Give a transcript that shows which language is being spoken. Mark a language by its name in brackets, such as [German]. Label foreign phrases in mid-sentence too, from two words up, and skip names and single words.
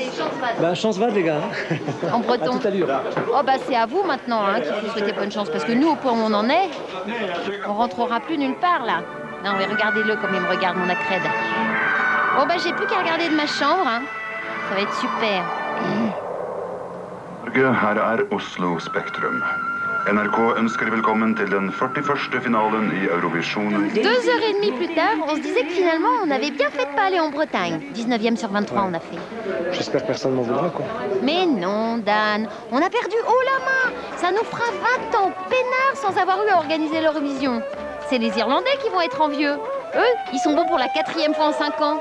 [French] Ben, chance va, les gars. En breton. À tout à l'heure. Oh, bah c'est à vous maintenant hein, qu'il faut souhaiter bonne chance. Parce que nous, au point où on en est, on rentrera plus nulle part, là. Non, mais regardez-le comme il me regarde, mon accrède. Bon, bah j'ai plus qu'à regarder de ma chambre. Hein. Ça va être super. [Norwegian] Her Oslo Spektrum. NRK ønsker velkommen til den 41. finalen i Eurovision. [French] 2h30 plus tard, on se disait que finalement, on avait bien fait de pas aller en Bretagne. 19e sur 23, on a fait. J'espère que personne m'en voudra, quoi. Mais non, Dan, on a perdu haut la main. Ça nous fera 20 ans peinard sans avoir eu à organiser l'Eurovision. C'est les Irlandais qui vont être envieux. Eux, ils sont bons pour la 4e fois en 5 ans.